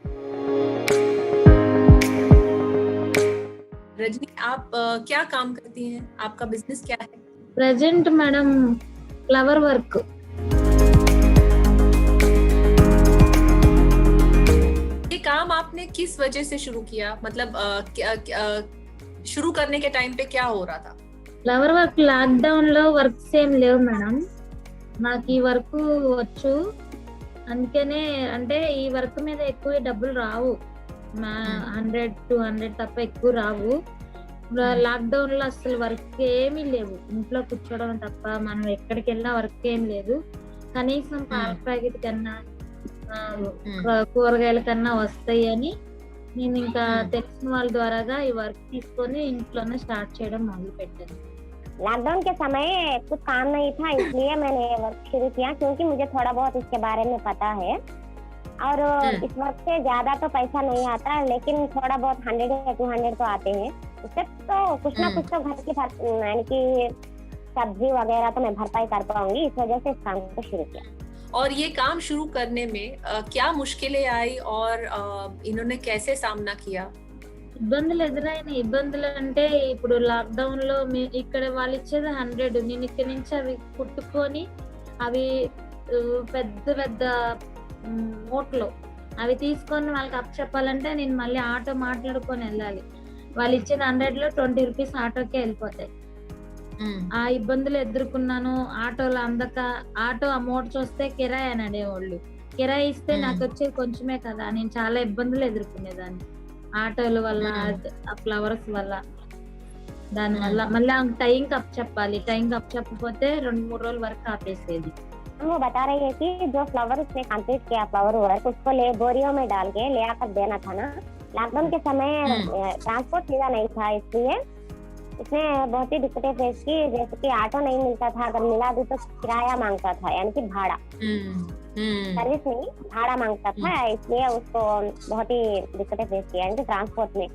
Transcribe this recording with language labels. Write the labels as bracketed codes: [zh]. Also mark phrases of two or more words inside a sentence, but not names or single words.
[hi] रजनी, आप क्या काम करती हैं? आपका बिजनेस क्या है? [en] present madam flower work. [hi] ये काम आपने किस वजह से शुरू किया? मतलब शुरू करने के टाइम पे क्या हो रहा था? [en] flower work [te] లాక్డౌన్ లో వర్క్స్ ఏం లేవు మేడం. నాకు ఈ వర్క్ వచ్చు, అందుకనే అంటే ఈ వర్క్ మీద ఎక్కువ డబ్బులు రావు, 100-200 తప్ప ఎక్కువ రావు. లాక్డౌన్ లో అసలు వర్క్ ఏమీ లేవు, ఇంట్లో కూర్చోవడం తప్ప మనం ఎక్కడికి వెళ్ళినా వర్క్ ఏం లేదు. కనీసం పాల ప్యాకెట్ కన్నా కూరగాయల కన్నా వస్తాయి అని నేను ఇంకా తెలిసిన వాళ్ళ ద్వారాగా ఈ వర్క్ తీసుకొని ఇంట్లోనే స్టార్ట్ చేయడం మొదలు పెట్టాను. [hi] लॉकडाउन के समय कुछ काम नहीं था, इसलिए मैंने ये वर्क शुरू किया, क्योंकि मुझे थोड़ा बहुत इसके बारे में पता है। और इस वर्क से ज्यादा तो पैसा नहीं आता, लेकिन थोड़ा बहुत 100 या 200 तो आते हैं। उससे तो कुछ ना कुछ तो घर की यानी कि सब्जी वगैरह तो मैं भरपाई कर पाऊंगी, इस वजह से इस काम को शुरू किया। और ये काम शुरू करने में क्या मुश्किलें आई और इन्होंने कैसे सामना किया? [te] ఇబ్బందులు ఎదురైన ఇబ్బందులు అంటే ఇప్పుడు లాక్డౌన్ లో ఇక్కడ వాళ్ళు ఇచ్చేది 100, నేను ఇక్కడ నుంచి అవి కుట్టుకొని అవి పెద్ద పెద్ద మూటలు అవి తీసుకొని వాళ్ళకి అప్ చెప్పాలంటే నేను మళ్ళీ ఆటో మాట్లాడుకొని వెళ్ళాలి. వాళ్ళు ఇచ్చిన 100 లో 20 రూపీస్ ఆటోకే వెళ్ళిపోతాయి. ఆ ఇబ్బందులు ఎదుర్కొన్నాను. ఆటోలు అందక, ఆటో ఆ మూట చూస్తే కిరాయి అని అనేవాళ్ళు, కిరాయి ఇస్తే నాకు వచ్చేది కొంచెమే కదా, నేను చాలా ఇబ్బందులు ఎదుర్కొనేదాన్ని ఆటోల వల్ల, ఆ ఫ్లవర్స్ వల్ల. దాని వల్ల మళ్ళీ టైం కప్ చెప్పాలి, టైం కప్ చెప్పకపోతే 2-3 రోజుల వరకు ఆపేసేది. [hi] वो बता रही है कि जो फ्लावर उसने कंप्लीट किया [en] flower work, [hi] उसको बोरियों में डाल के ले आकर देना था ना। लॉकडाउन के समय ट्रांसपोर्ट सीधा नहीं था, इसलिए इसने बहुत ही दिक्कतें फेस की। जैसे कि ऑटो नहीं मिलता था, अगर मिला भी तो किराया मांगता था, यानी कि भाड़ा, सर्विस नहीं भाड़ा मांगता था, इसलिए उसको बहुत ही दिक्कतें फेस की, यानी कि ट्रांसपोर्ट में।